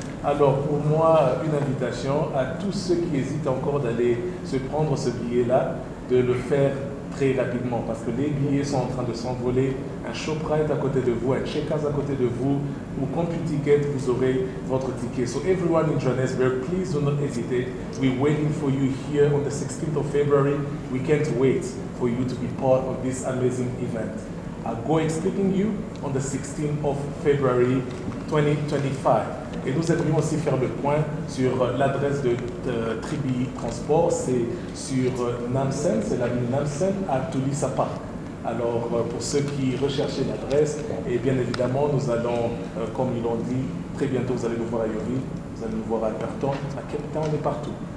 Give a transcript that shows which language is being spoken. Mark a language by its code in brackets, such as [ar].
[fr] Alors pour moi, une invitation à tous ceux qui hésitent encore d'aller se prendre ce billet-là, de le faire très rapidement parce que les billets sont en train de s'envoler. Un Shoprite à côté de vous, un Checkers à côté de vous, ou CompuTicket, vous aurez votre ticket. [en] So everyone in Johannesburg, please do not hesitate. We're waiting for you here on the 16th of February. We can't wait for you to be part of this amazing event. I'll go expliquing you on the 16th of February 2025. [fr] Et nous aimerions aussi faire le point sur l'adresse de Tribi Transport. C'est sur Namsen, c'est la ville Namsen à Tulisapa. Alors, pour ceux qui recherchaient l'adresse, et bien évidemment, nous allons, comme ils l'ont dit, très bientôt vous allez nous voir à Yoville, vous allez nous voir à Alberton, à Cape Town et partout.